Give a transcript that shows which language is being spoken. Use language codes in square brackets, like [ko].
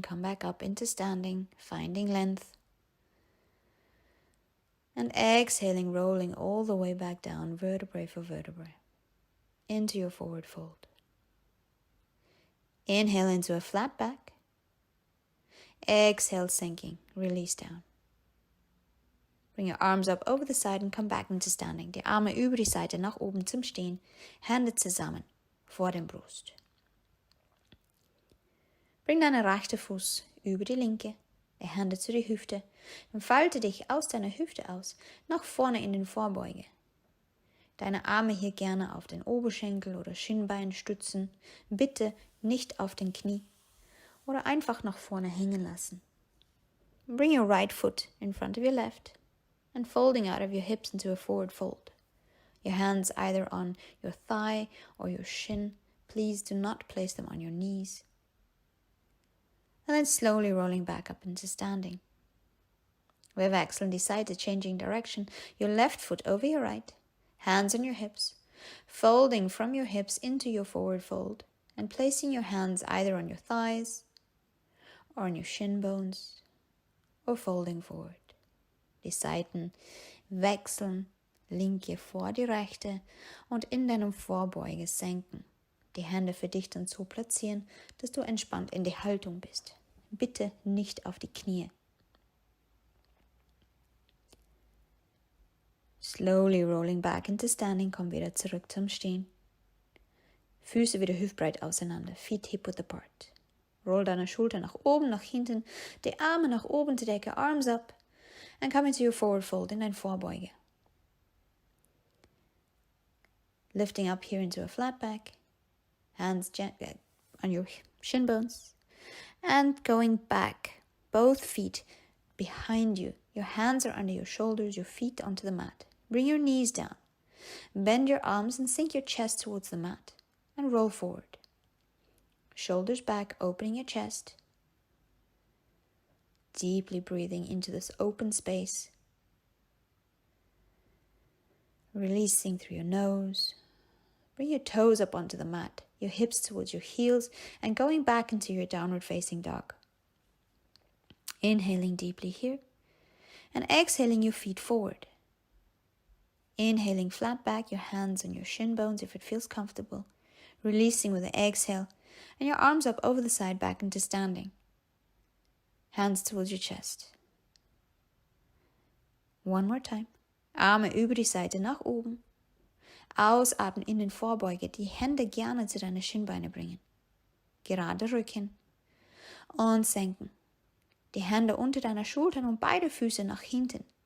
[en] Come back up into standing, finding length. And exhaling, rolling all the way back down, vertebrae for vertebrae, into your forward fold. Inhale into a flat back. Exhale, sinking, release down. Bring your arms up over the side and come back into standing. [de] Die Arme über die Seite nach oben zum Stehen. Hände zusammen vor dem Brust. Bring deinen rechten Fuß über die linke, die Hände zu der Hüfte. Dann falte dich aus deiner Hüfte aus, nach vorne in den Vorbeuge. Deine Arme hier gerne auf den Oberschenkel oder Schienbein stützen. Bitte nicht auf den Knie oder einfach nach vorne hängen lassen. [en] Bring your right foot in front of your left and folding out of your hips into a forward fold. Your hands either on your thigh or your shin. Please do not place them on your knees. And then slowly rolling back up into standing. With excellent decide changing direction, your left foot over your right, hands on your hips, folding from your hips into your forward fold, and placing your hands either on your thighs or on your shin bones, or folding forward. [de] Die Seiten wechseln, linke vor die rechte und in deinem Vorbeuge senken. Die Hände für dich dann so platzieren, dass du entspannt in die Haltung bist. Bitte nicht auf die Knie. [en] Slowly rolling back into standing, [de] komm wieder zurück zum Stehen. Füße wieder hüftbreit auseinander, [en] feet hip width apart. [de] Roll deine Schulter nach oben, nach hinten, die Arme nach oben, die Decke, [en] arms up, and come into your forward fold [de] in dein Vorbeuge. [en] Lifting up here into a flat back, hands on your shin bones, and going back, both feet behind you. Your hands are under your shoulders, your feet onto the mat. Bring your knees down. Bend your arms and sink your chest towards the mat and roll forward. Shoulders back, opening your chest. Deeply breathing into this open space. Releasing through your nose. Bring your toes up onto the mat, your hips towards your heels, and going back into your downward facing dog. Inhaling deeply here, and exhaling your feet forward. Inhaling flat back, your hands on your shin bones if it feels comfortable. Releasing with the exhale, and your arms up over the side back into standing. Hands towards your chest. One more time. [de] Arme über die Seite nach oben. Ausatmen in den Vorbeuge, die Hände gerne zu deinen Schienbeine bringen. Gerade Rücken und senken. Die Hände unter deiner Schultern und beide Füße nach hinten.